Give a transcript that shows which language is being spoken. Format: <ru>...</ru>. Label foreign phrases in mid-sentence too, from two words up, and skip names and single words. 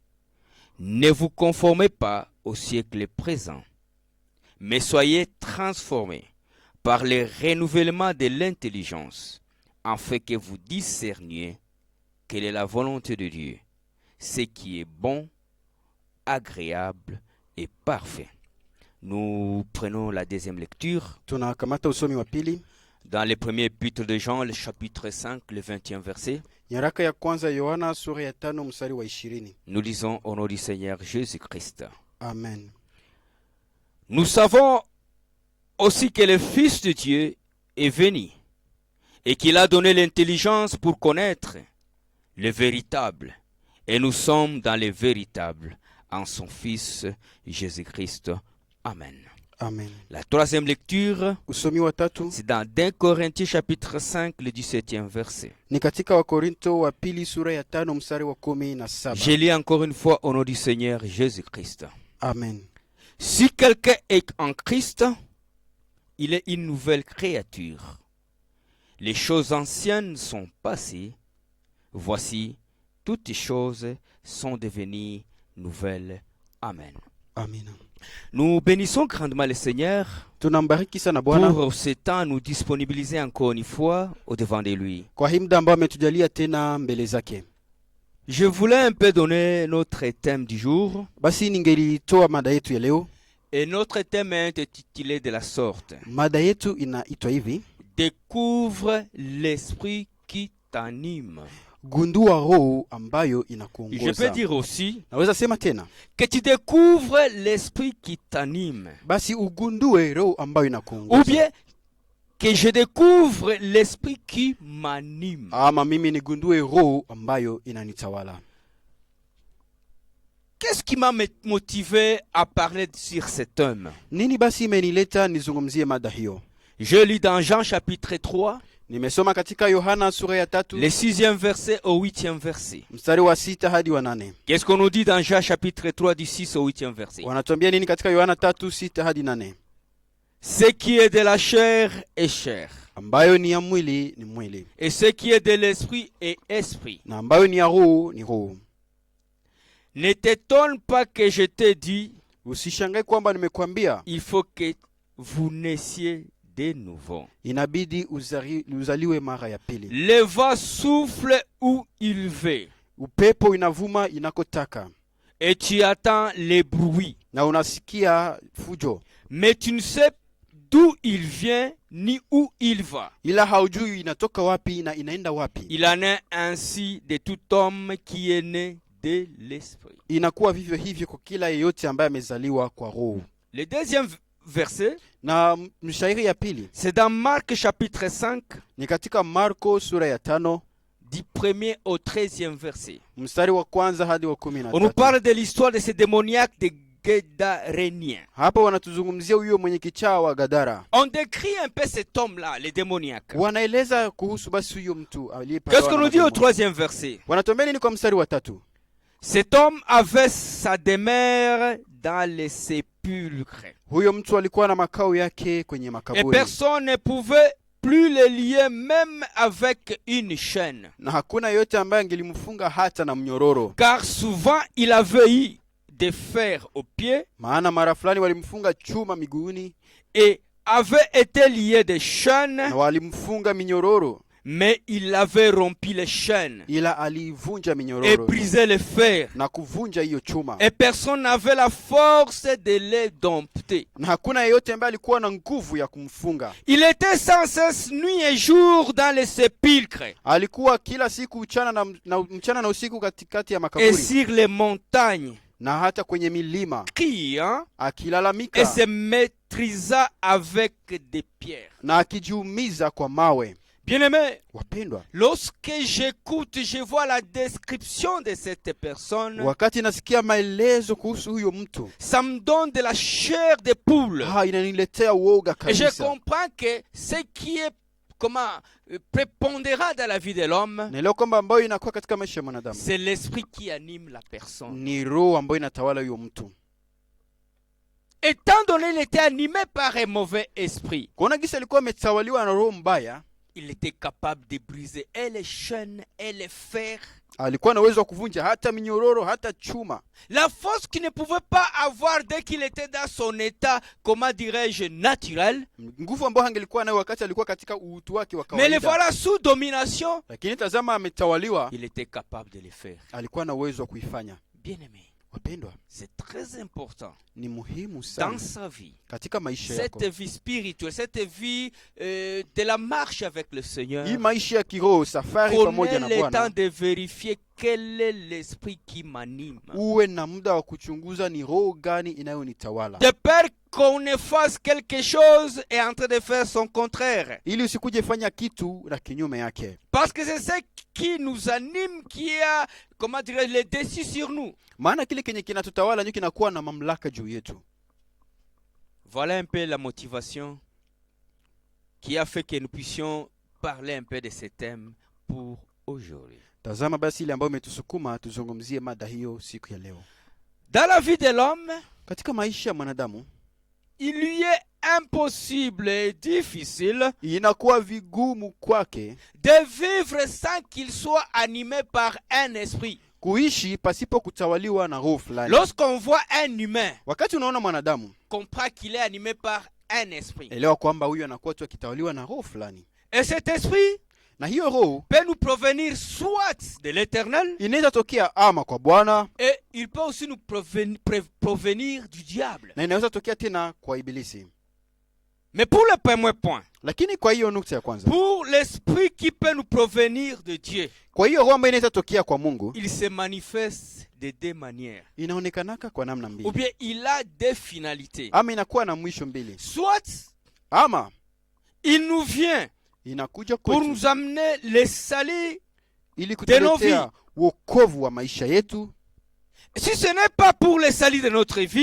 <fr>Ne vous conformez pas au siècle présent, mais soyez transformés par le renouvellement de l'intelligence, afin que vous discerniez quelle est la volonté de Dieu, ce qui est bon, agréable et parfait. Nous prenons la deuxième lecture</fr> <sw>Tunakamata usomi wa pili.</sw> <fr>dans le premier épître de Jean, le chapitre 5, le 20e verset.</fr> <sw>Nyaraka ya kwanza Yohana sura ya 5 mstari wa 20.</sw> <fr>Nous lisons au nom du Seigneur Jésus-Christ. Amen. Nous savons aussi que le Fils de Dieu est venu et qu'il a donné l'intelligence pour connaître le véritable. Et nous sommes dans le véritable en son Fils Jésus-Christ. Amen. Amen. La troisième lecture,</fr> <sw>Usomi wa tatu</sw> <fr>c'est dans 2 Corinthiens chapitre 5, le 17e verset.</fr> <sw>ni katika Wakorintho wa pili sura ya 5 mstari wa 17.</sw> <fr>Je lis encore une fois au nom du Seigneur Jésus-Christ. Amen. Si quelqu'un est en Christ, il est une nouvelle créature. Les choses anciennes sont passées. Voici, toutes les choses sont devenues nouvelles. Amen. Amen. Nous bénissons grandement le Seigneur</fr> <sw>Tunambariki sana Bwana</sw> <fr>pour ce temps nous disponibiliser encore une fois au devant de lui.</fr> <sw>kwa hii muda ambao ametujalia tena mbele zake.</sw> <fr>Je voulais un peu donner notre thème du jour.</fr> <sw>Basi ningelitoa mada yetu ya leo.</sw> <fr>Et notre thème est intitulé de la sorte.</fr> <sw>Mada yetu inaitwa hivi:</sw> <fr>Découvre l'esprit qui t'anime.</fr> <sw>Gundua roho ambayo</sw> <fr>Je peux</fr> <sw>inakuongoza.</sw> <fr>dire aussi</fr> <sw>Naweza sema tena,</sw> <fr>que tu découvres l'esprit qui t'anime.</fr> <sw>basi ugundue roho ambayo</sw> <fr>Ou</fr> <sw>inakuongoza.</sw> <fr>bien que je découvre l'esprit qui m'anime.</fr> <sw>Ama mimi nigundue roho ambayo inanitawala.</sw> <fr>Qu'est-ce qui m'a motivé à parler sur cet homme?</fr> <sw>Nini basi imenileta nizungumzie mada hiyo?</sw> <fr>Je lis dans Jean chapitre 3,</fr> <sw>Nimesoma katika Yohana sura ya 3</sw> <fr>le 6e verset au 8e verset.</fr> <sw>mstari wa 6 hadi wa 8.</sw> <fr>Qu'est-ce qu'on nous dit dans Jean chapitre 3 du 6 au 8e verset?</fr> <sw>Wanatuambia nini katika Yohana 3 6 hadi 8?</sw> <fr>Ce qui est de la chair est chair,</fr> <sw>Ambayo ni ya mwili ni mwili,</sw> <fr>et ce qui est de l'esprit est esprit.</fr> <sw>na ambayo ni ya roho ni roho.</sw> <fr>Ne t'étonne pas que je t'ai dit,</fr> <sw>Usishangae kwamba nimekwambia</sw> <fr>il faut que vous naissiez de nouveau.</fr> <sw>inabidi uzaliwe mara ya pili.</sw> <fr>Le vent souffle où il veut,</fr> <sw>Upepo inavuma inakotaka,</sw> <fr>et tu attends les bruits,</fr> <sw>na unasikia fujo,</sw> <fr>mais tu ne sais d'où il vient ni où il va.</fr> <sw>ila haujui inatoka wapi na inaenda wapi.</sw> <fr>Il en est ainsi de tout homme qui est né de l'esprit.</fr> <sw>Inakuwa vivyo hivyo kwa kila yeyote ambaye amezaliwa kwa roho.</sw> <fr>Le deuxième verset,</fr> <sw>Na mshairi ya pili</sw> <fr>c'est dans Marc chapitre 5,</fr> <sw>ni katika Marko sura ya 5</sw> <fr>du 1er au 13e verset.</fr> <sw>mstari wa kwanza hadi wa</sw> <fr>On nous</fr> <sw>13.</sw> <fr>parle de l'histoire de ce démoniaque de Gadarénien.</fr> <sw>Hapa wanatuzungumzia huyo mwenye kichaa wa Gadara.</sw> <fr>On décrit un peu cet homme-là, le démoniaque.</fr> <sw>Wanaeleza kuhusu basi huyo mtu aliyepagawa.</sw> <fr>Qu'est-ce qu'on nous dit au 3e verset?</fr> <sw>Wanatuambia nini kwa mstari wa 3?</sw> <fr>Cet homme avait sa demeure dans les sépulcres.</fr> <sw>Huyo mtu alikuwa na makao yake kwenye</sw> <fr>Et</fr> <sw>makaburi.</sw> <fr>personne ne pouvait plus le lier même avec une chaîne.</fr> <sw>Na hakuna yote ambaye angelimfunga hata na mnyororo.</sw> <fr>Car souvent il avait eu des fers aux pieds</fr> <sw>Maana mara fulani walimfunga chuma miguuni</sw> <fr>et avait été lié de chaînes,</fr> <sw>na walimfunga minyororo,</sw> <fr>mais il avait rompu les chaînes</fr> <sw>ila alivunja</sw> <fr>et</fr> <sw>minyororo</sw> <fr>brisé les fers.</fr> <sw>na kuvunja hiyo chuma.</sw> <fr>Et personne n'avait la force de les dompter.</fr> <sw>Na hakuna yeyote ambaye alikuwa na nguvu ya kumfunga.</sw> <fr>Il était sans cesse nuit et jour dans les sépulcres</fr> <sw>Alikuwa kila siku mchana na usiku katikati ya</sw> <fr>et</fr> <sw>makaburi</sw> <fr>sur les montagnes,</fr> <sw>na hata kwenye milima</sw> <fr>criant et</fr> <sw>akilalamika</sw> <fr>se maîtrisa avec des pierres.</fr> <sw>na akijiumiza kwa mawe.</sw> <fr>Bien-aimés,</fr> <sw>Wapendwa,</sw> <fr>lorsque j'écoute, je vois la description de cette personne,</fr> <sw>wakati nasikia maelezo kuhusu huyo mtu,</sw> <fr>ça me donne de la chair de poule.</fr> <sw>inaniletea uoga</sw> <fr>Et je</fr> <sw>kabisa.</sw> <fr>comprends que ce qui est prépondérant dans la vie de l'homme,</fr> <sw>Na leo kwamba ambayo inakuwa katika maisha ya mwanadamu</sw> <fr>c'est l'esprit qui anime la personne.</fr> <sw>ni roho ambayo inatawala huyo mtu.</sw> <fr>Étant donné qu'il était animé par un mauvais esprit,</fr> <sw>Kuona gisa alikuwa ametawaliwa na roho mbaya,</sw> <fr>il était capable de briser et les chaînes et les fers.</fr> <sw>alikuwa na uwezo wa kuvunja hata minyororo hata chuma.</sw> <fr>La force qu'il ne pouvait pas avoir dès qu'il était dans son état, comment dirais-je, naturel.</fr> <sw>Nguvu ambayo angelikuwa nayo wakati alikuwa katika uutu wake wa</sw> <fr>Mais le</fr> <sw>kawaida.</sw> <fr>voilà sous domination.</fr> <sw>Lakini tazama ametawaliwa,</sw> <fr>Il était capable de le faire.</fr> <sw>alikuwa na uwezo wa kuifanya.</sw> <fr>Bien-aimé,</fr> <sw>Wapendwa,</sw> <fr>c'est très important</fr> <sw>ni muhimu</sw> <fr>dans</fr> <sw>sana</sw> <fr>sa vie.</fr> <sw>katika maisha yako.</sw> <fr>Cette vie spirituelle, cette vie de la marche avec le Seigneur.</fr> <sw>Hii maisha ya kiroho, safari</sw> <fr>Prenez</fr> <sw>pamoja na</sw> <fr>le temps</fr> <sw>Bwana,</sw> <fr>de vérifier quel est l'esprit qui m'anime.</fr> <sw>uwe na muda wa kuchunguza ni roho gani inayonitawala,</sw> <fr>De peur qu'on ne fasse quelque chose et en train de faire son contraire.</fr> <sw>ili usikuje fanya kitu na kinyume yake.</sw> <fr>Parce que c'est ce qui nous anime, qui a, comment dirais-je, le dessus sur nous.</fr> <sw>Maana kile kenye kinatutawala ndio kinakuwa na mamlaka juu yetu.</sw> <fr>Voilà un peu la motivation qui a fait que nous puissions parler un peu de ce thème pour aujourd'hui.</fr> <sw>Tazama basi ile ambayo imetusukuma tuzungumzie mada hiyo siku ya leo.</sw> <fr>Dans la vie de l'homme,</fr> <sw>Katika maisha ya mwanadamu</sw> <fr>il lui est impossible et difficile</fr> <sw>inakuwa vigumu kwake</sw> <fr>de vivre sans qu'il soit animé par un esprit.</fr> <sw>kuishi pasipo kutawaliwa na roho fulani.</sw> <fr>Lorsqu'on voit un humain,</fr> <sw>Wakati unaona mwanadamu,</sw> <fr>comprend qu'il est animé par un esprit.</fr> <sw>elewa kwamba huyu anakuwa tu akitawaliwa na roho fulani.</sw> <fr>Et cet esprit</fr> <sw>Na hiyo roho</sw> <fr>peut nous provenir soit de l'éternel,</fr> <sw>inaweza tokea ama kwa Bwana</sw> <fr>et il peut aussi nous provenir du diable.</fr> <sw>na inaweza tokea tena kwa ibilisi.</sw> <fr>Mais pour le premier point,</fr> <sw>Lakini kwa hiyo nukta ya kwanza,</sw> <fr>pour l'esprit qui peut nous provenir de Dieu,</fr> <sw>kwa hiyo roho ambayo inaweza tokea kwa Mungu</sw> <fr>il se manifeste de deux manières.</fr> <sw>inaonekanaka kwa namna</sw> <fr>Ou</fr> <sw>mbili,</sw> <fr>bien il a deux finalités.</fr> <sw>ama inakuwa na mwisho mbili.</sw> <fr>Soit</fr> <sw>Ama</sw> <fr>il nous vient</fr> <sw>inakuja</sw> <fr>pour</fr> <sw>kwetu</sw> <fr>nous amener le salut.</fr> <sw>ili</sw> <fr>de nos</fr> <sw>kutuletea wokovu wa maisha yetu,</sw> <fr>Si ce n'est pas pour le salut de notre vie,</fr>